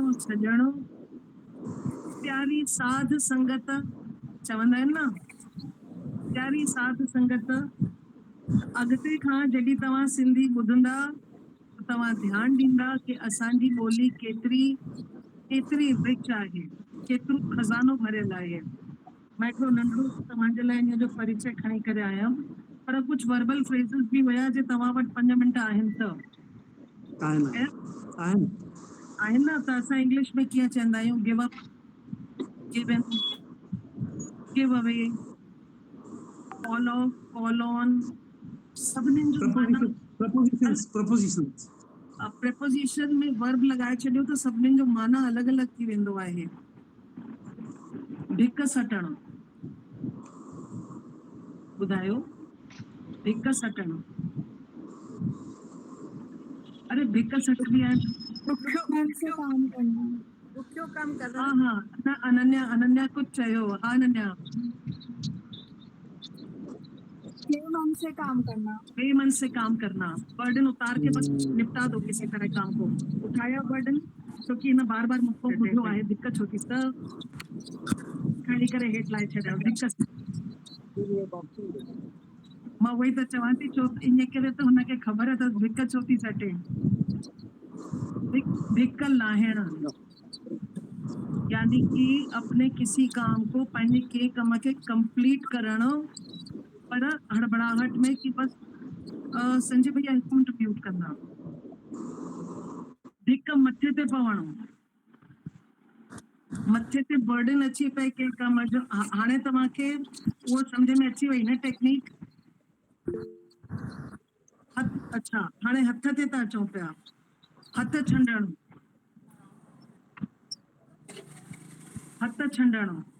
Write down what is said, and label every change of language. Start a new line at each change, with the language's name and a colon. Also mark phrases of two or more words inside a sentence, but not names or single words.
Sindhi: सॼणो प्यारी साध संगत चवंदा आहिनि न प्यारी साध संगत अॻिते खां जॾहिं तव्हां सिंधी ॿुधंदा त तव्हां ध्यानु ॾींदा कि असांजी ॿोली केतिरी रिच आहे केतिरो खज़ानो भरियल आहे मां हिकिड़ो नंढड़ो तव्हांजे लाइ इन जो परिचय खणी करे आयमि पर कुझु
English: verbal phrases
Sindhi: बि हुया जे तव्हां वटि 5 मिंट आहिनि त आहिनि आहिनि न त असां इंग्लिश में कीअं चवंदा आहियूं
English: give up give in give away call off call on
Sindhi: सभिनीनि जो माना प्रपोजिशंस प्रेपोजिशन में वर्ब लॻाए छॾियो त सभिनीनि जो माना अलॻि अलॻि थी वेंदो आहे भिक सटणु ॿुधायो भिक सटणु अरे भिक सटणी आहे
Hindi: मन से काम करना
Sindhi: ॾुखियो कमु हाँ करणु हाँ न अनन्या कुछ चयो हाँ अनन्या
Hindi: मन से काम करना बेमन से काम करना बर्डन उतार के बस निपटा दो किसी तरह काम को उठाया बर्डन क्योंकि इन बार बार मुझको
Sindhi: ॿुधियो आहे दिक्कत छोती त खणी करे हेठि लाहे छॾियो दिक्कत मां वही त चवां थी छो इन करे त हुनखे ख़बर आहे त भिक छो थी सटे भिक लाहिण
Hindi: यानी कि अपने किसी काम को
Sindhi: पंहिंजे के कम खे कंप्लीट करणु पर हड़बड़ाहट में कि बस संजय भैया हिकु मिंट म्यूट कंदा भिक मथे ते पवणु मथे ते बर्डन अची पए कंहिं कम जो हाणे तव्हांखे उहो सम्झ में अची वई न टेक्निक अच्छा हाणे हथ ते था अचूं पिया हथ छंडणु